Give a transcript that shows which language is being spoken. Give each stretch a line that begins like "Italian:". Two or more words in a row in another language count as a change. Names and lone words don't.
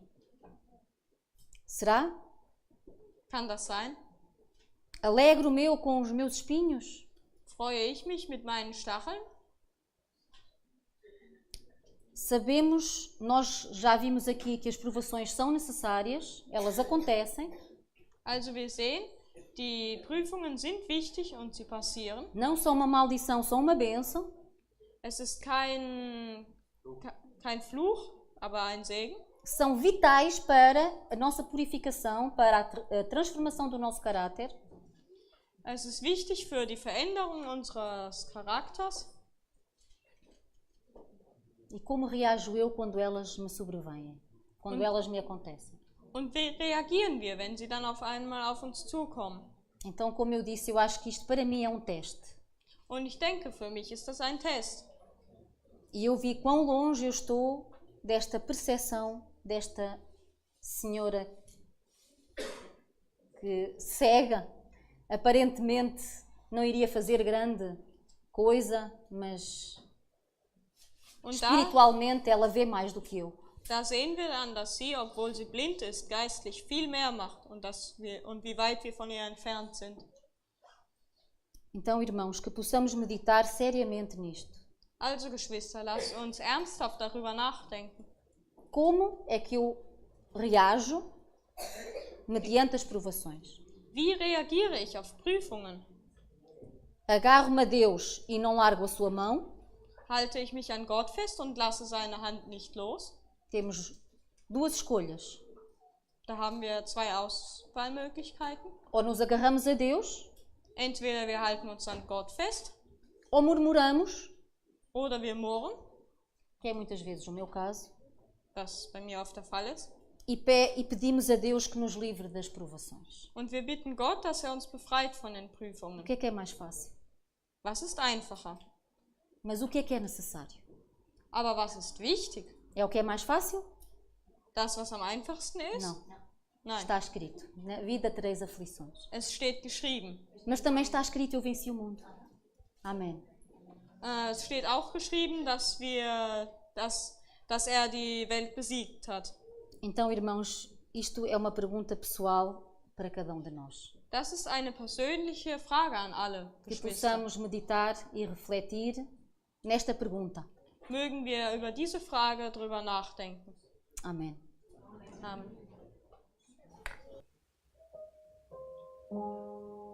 Portuguese: Será?
German: Kann das sein?
Portuguese: Alegro-me eu com os meus espinhos?
German: Freue ich mich mit meinen Stacheln?
Portuguese: Sabemos, nós já vimos aqui que as provações são necessárias, elas acontecem,
German: Also wir sehen, die Prüfungen sind wichtig und sie passieren.
Portuguese: não são uma maldição, são uma bênção.
German: Es ist kein Fluch, aber ein Segen.
Portuguese: São vitais para a nossa purificação, para a transformação do nosso caráter.
German: Es ist wichtig für die Veränderung unseres Charakters.
Portuguese: E como reajo eu quando elas me sobrevêm? Quando elas me acontecem?
German: Und wie reagieren wir, wenn sie dann auf einmal auf uns zukommen?
Portuguese: Então, como eu disse, eu acho que isto para mim é um teste.
German: Und ich denke, für mich ist das ein Test.
Portuguese: E eu vi quão longe eu estou desta percepção desta senhora que cega, aparentemente não iria fazer grande coisa, mas
German: Und da,
Portuguese: espiritualmente ela vê mais do que eu.
German: da sehen wir dann, dass sie, obwohl sie blind ist, geistlich viel mehr macht und wie weit wir von ihr entfernt sind.
Portuguese: Então, irmãos, que possamos meditar seriamente nisto.
German: Also, Geschwister, lasst uns ernsthaft darüber nachdenken.
Portuguese: Como é que eu reajo mediante as provações?
German: Wie reagiere ich auf Prüfungen?
Portuguese: Agarro-me a Deus e não largo a sua mão?
German: Halte ich mich an Gott fest und lasse seine Hand nicht los?
Portuguese: Temos duas escolhas.
German: Da haben wir zwei Auswahlmöglichkeiten.
Portuguese: Ou nos agarramos a Deus,
German: Entweder wir halten uns an Gott fest
Portuguese: ou murmuramos,
German: oder wir murren,
Portuguese: que é muitas vezes o meu caso,
German: was bei mir oft der Fall ist.
Portuguese: e pedimos a Deus que nos livre das provações.
German: Und wir bitten Gott, dass er uns befreit von den
Portuguese: O
German: Prüfungen.
Portuguese: que é mais fácil?
German: Was ist einfacher?
Portuguese: Mas o que é necessário?
German: Aber was ist wichtig?
Portuguese: É o que é mais fácil?
German: Das, was am einfachsten ist?
Portuguese: Não.
German: Nein.
Portuguese: Está escrito. Na vida tereis aflições.
German: Es steht geschrieben.
Portuguese: Mas também está escrito, eu venci o mundo. Amém.
German: Es steht auch geschrieben, dass er die Welt besiegt hat.
Portuguese: Então, irmãos, isto é uma pergunta pessoal para cada um de nós.
German: Das ist eine persönliche Frage an alle
Portuguese: Que
German: Geschwister.
Portuguese: possamos meditar e refletir nesta pergunta.
German: Mögen wir über diese Frage drüber nachdenken.
Portuguese: Amém.
German: Amen.